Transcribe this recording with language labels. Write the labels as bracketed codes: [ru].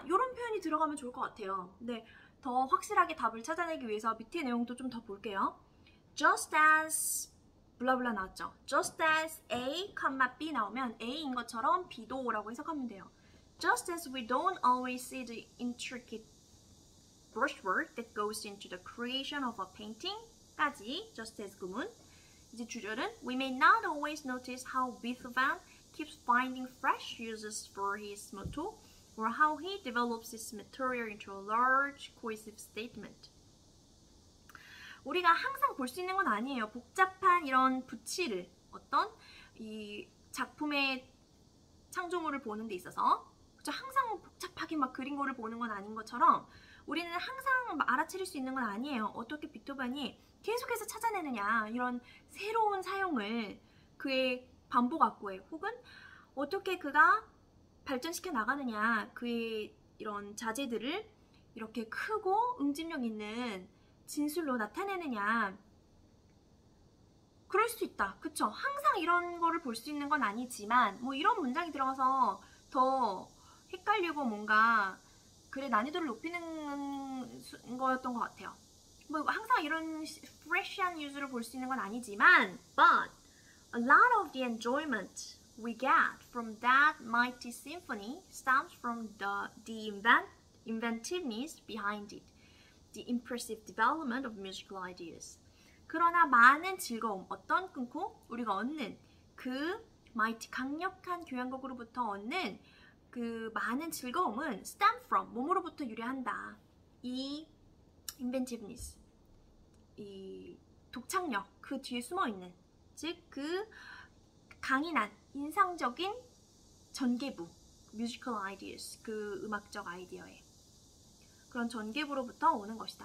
[ko] 이런 표현이 들어가면 좋을 것 같아요. 근데 더 확실하게 답을 찾아내기 위해서 밑에 내용도 좀 더 볼게요. Just as 블라블라 나왔죠. Just as A, B 나오면 A인 것처럼 B도 라고 해석하면 돼요. [en] Just as we don't always see the intricate brushwork that goes into the creation of a painting 까지 just as 구문. [ko] 이제 주절은 [en] We may not always notice how Beethoven keeps finding fresh uses for his motto or how he develops his material into a large cohesive statement. [ko] 우리가 항상 볼 수 있는 건 아니에요. 복잡한 이런 부치를 어떤 이 작품의 창조물을 보는 데 있어서 항상 복잡하게 막 그린 거를 보는 건 아닌 것처럼 우리는 항상 알아차릴 수 있는 건 아니에요. 어떻게 비토벤이 계속해서 찾아내느냐 이런 새로운 사용을 그의 반복 악구에 혹은 어떻게 그가 발전시켜 나가느냐 그의 이런 자재들을 이렇게 크고 응집력 있는 진술로 나타내느냐 그럴 수 있다. 그쵸? 항상 이런 거를 볼 수 있는 건 아니지만 뭐 이런 문장이 들어가서 더 헷갈리고 뭔가 글의 난이도를 높이는 거였던 것 같아요. 뭐 항상 이런 fresh한 유즈를 볼 수 있는 건 아니지만 [en] but a lot of the enjoyment we get from that mighty symphony stems from the inventiveness behind it, the impressive development of musical ideas. [ko] 그러나 많은 즐거움, 어떤 끊고 우리가 얻는 그 mighty 강력한 교향곡으로부터 얻는 그 많은 즐거움은 stem from 뭐뭐로부터 유래한다. 이 inventiveness, 이 독창력 그 뒤에 숨어 있는 즉 그 강인한 인상적인 전개부 musical ideas 그 음악적 아이디어에 그런 전개부로부터 오는 것이다.